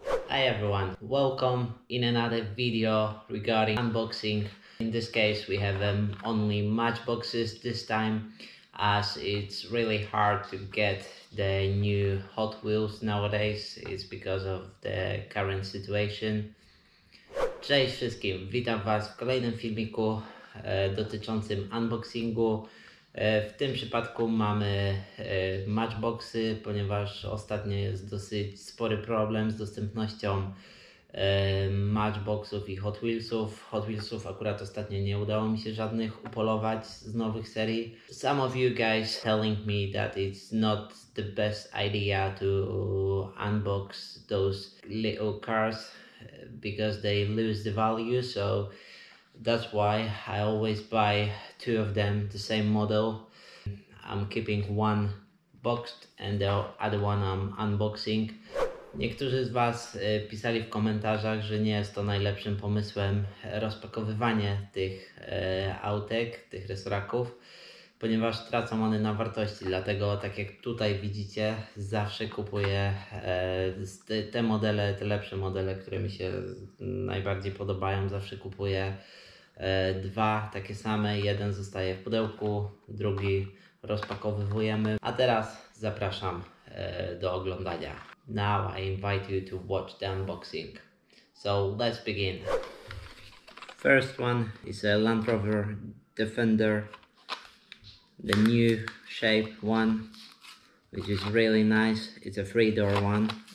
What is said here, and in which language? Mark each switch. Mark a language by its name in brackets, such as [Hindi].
[English] Hi everyone, welcome in another video regarding unboxing. In this case we have only Matchboxes this time, as it's really hard to get the new Hot Wheels nowadays. It's because of the current situation. [Polish] Cześć wszystkim, witam was w kolejnym filmiku dotyczącym unboxingu. W tym przypadku mamy Matchboxy, ponieważ ostatnio jest dosyć spory problem z dostępnością Matchboxów i Hot Wheelsów. Hot Wheelsów akurat ostatnio nie udało mi się żadnych upolować z nowych serii. [English] Some of you guys telling me that it's not the best idea to unbox those little cars because they lose the value, so that's why I always buy two of them, the same model. I'm keeping one boxed and the other one I'm unboxing. [Polish] Niektórzy z was pisali w komentarzach, że nie jest to najlepszym pomysłem rozpakowywanie tych autek, tych resoraków, ponieważ tracą one na wartości. Dlatego, tak jak tutaj widzicie, zawsze kupuję te modele, te lepsze modele, które mi się najbardziej podobają. Zawsze kupuję dwa takie same, jeden zostaje w pudełku, drugi rozpakowujemy. A teraz zapraszam do oglądania. [English] Now I invite you to watch the unboxing. So let's begin. First one is a Lamprover Defender, the new shape one, which is really nice. It's a 3-door one.